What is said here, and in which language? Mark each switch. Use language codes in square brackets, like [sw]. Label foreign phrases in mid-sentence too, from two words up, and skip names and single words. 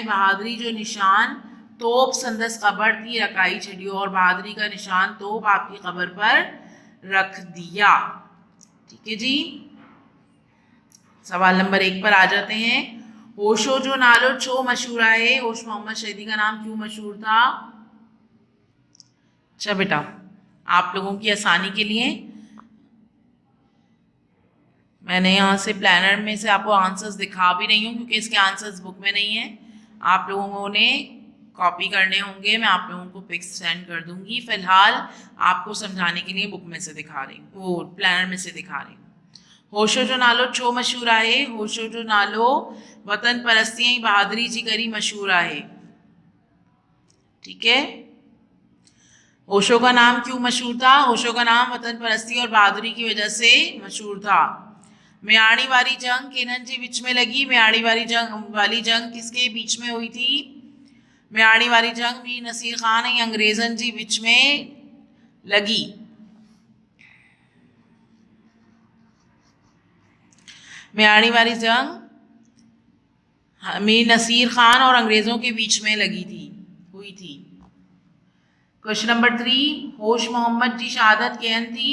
[sd] बहादुरी जो निशान तोप संदस कब्र थी रकाई छड़ियो, [ur] اور بہادری کا نشان توپ آپ کی قبر پر رکھ دیا. ٹھیک ہے جی، سوال نمبر 1 پر آ جاتے ہیں. [sd] होशो जो नालो छो मशहूर है, [ur] ہوش محمد شہیدی کا نام کیوں مشہور تھا? اچھا بیٹا، آپ لوگوں کی آسانی کے لیے میں نے یہاں سے پلانر میں سے آپ کو آنسرز دکھا بھی رہی ہوں، کیونکہ اس کے آنسرز بک میں نہیں ہے، آپ لوگوں نے کاپی کرنے ہوں گے. میں آپ لوگوں کو [en] pics send [ur] کر دوں گی۔ فی الحال آپ کو سمجھانے کے لیے بک میں سے دکھا رہی ہوں، وہ پلانر میں سے دکھا رہی ہوں. [sd] होशो जो नालो छो मशहूर है, होशो जो नालो वतन परस्ती ऐं बहादुरी जी करी मशहूर है। [ur] ٹھیک ہے، ہوشو کا نام کیوں مشہور تھا? ہوشو کا نام وطن پرستی اور بہادری کی وجہ سے مشہور تھا. [sd] म्याणी वाली जंग किन्हनि जी विच में लगी? [ur] میانی والی جنگ کس کے بیچ میں ہوئی تھی? [sd] म्याणी वाली जंग मीर नसीर खान ऐं अंग्रेज़नि जी विच में लगी। [ur] میانی والی جنگ میر نصیر خان اور انگریزوں کے بیچ میں ہوئی تھی. [en] question number [sd] 3, होश मोहम्मद जी शहादत कहन थी?